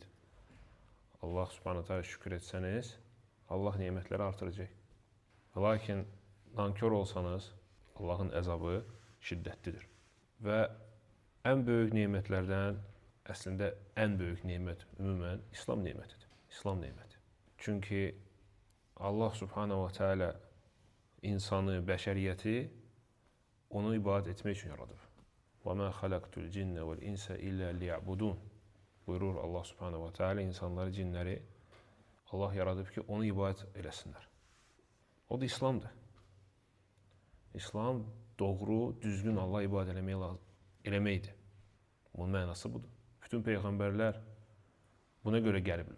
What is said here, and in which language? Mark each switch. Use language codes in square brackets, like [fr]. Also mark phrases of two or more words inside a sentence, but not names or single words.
[az] Allah [ar] سبحانه تعالى [az] şükür etsəniz, Allah nemətləri artıracaq. Lakin nankör olsanız, Allahın əzabı şiddətlidir. Və ən böyük nemətlərdən əslində ən böyük nemət ümumən İslam nemətidir. İslam neməti. Çünki Allah [ar] سبحانه وتعالى [az] insanı, bəşəriyyəti onu ibadət etmək üçün yaradıb. [ar] وَمَا خَلَقْتُ الْجِنَّ وَالْإِنْسَ إِلَّا لِيَعْبُدُونَ [az] buyurur Allah [ar] سبحانه وتعالى [az] insanları, cinləri Allah yaradıb ki, onu ibadət eləsinlər. O da İslamdır. İslam doğru, düzgün Allah ibadət eləməkdir. Bunun mənası budur. Bütün peyğəmbərlər buna görə gəliblər.